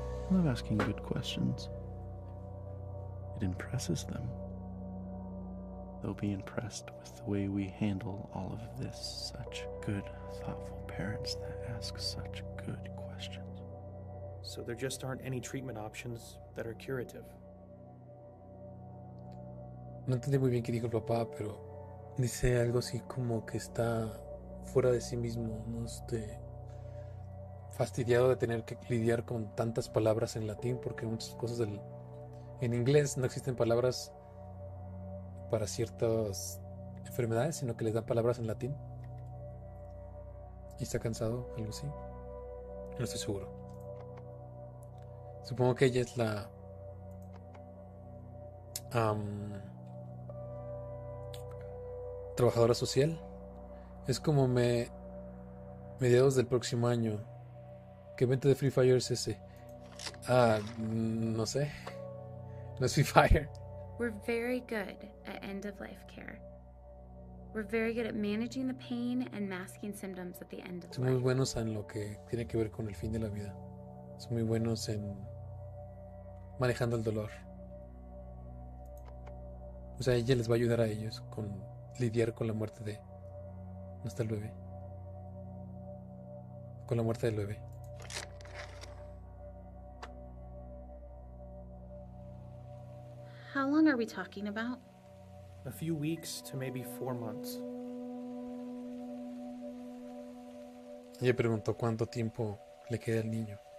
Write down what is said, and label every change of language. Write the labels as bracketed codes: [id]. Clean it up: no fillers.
[en] love asking good questions. It impresses them. They'll be impressed with the way we handle all of this. Such good, thoughtful parents that ask such good questions. So there just aren't any treatment options that are curative. [es] No entendí muy bien qué dijo el papá, pero dice algo así como que está fuera de sí mismo, no fastidiado de tener que lidiar con tantas palabras en latín, porque muchas cosas en inglés no existen palabras para ciertas enfermedades, sino que les dan palabras en latín. Y está cansado, algo así. No estoy seguro. Supongo que ella es la trabajadora social. Es como mediados del próximo año. ¿Qué evento de Free Fire es ese? No sé. No es Free Fire. [en] We're very good at end-of-life care. We're very good at managing the pain and masking symptoms at the end of [es] Son muy [en] life. [es] buenos en lo que tiene que ver con el fin de la vida. Son muy buenos en manejando el dolor. O sea, ella les va a ayudar a ellos con lidiar con la muerte de... ¿Dónde está el bebé? Con la muerte del bebé. [en] How long are we talking about? A few weeks to maybe 4 months. [es] Ella preguntó cuánto tiempo le queda al niño.